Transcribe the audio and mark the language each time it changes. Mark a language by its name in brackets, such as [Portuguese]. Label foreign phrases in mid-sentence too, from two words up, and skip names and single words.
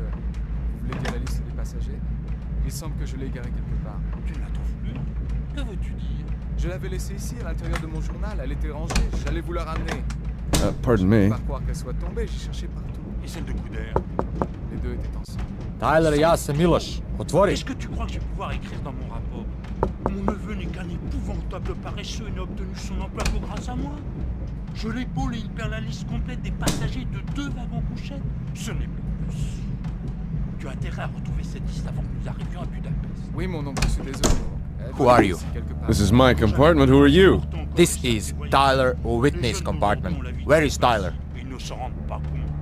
[French] Vous voulez dire la liste des passagers? Il semble que je l'ai égarée quelque part. Tu ne la trouves plus? Que veux-tu dire? Je l'avais laissée ici, à l'intérieur de mon journal. Elle était rangée. J'allais vous la ramener. Pardon Je ne me. peux pas croire qu'elle soit tombée. J'ai cherché partout. Et celle de Couder? Les deux étaient ensemble. Tyler, [Serbian] ja sam Miloš. Otvori. [French] Est-ce que tu crois que je vais pouvoir écrire dans mon rapport? Mon neveu n'est qu'un épouvantable paresseux et n'a obtenu son emploi que grâce à moi. Je l'épaule et il perd la liste complète des passagers de 2 wagons couchettes. Ce n'est pas possible. Tu as intérêt à retrouver cette liste avant que nous arrivions à Budapest. Oui, mon oncle, je suis désolé. [English] Who are you? This is my compartment. Who are you? This is Tyler Whitney's compartment. Where is Tyler? [French] Ils ne s'en rendent pas compte.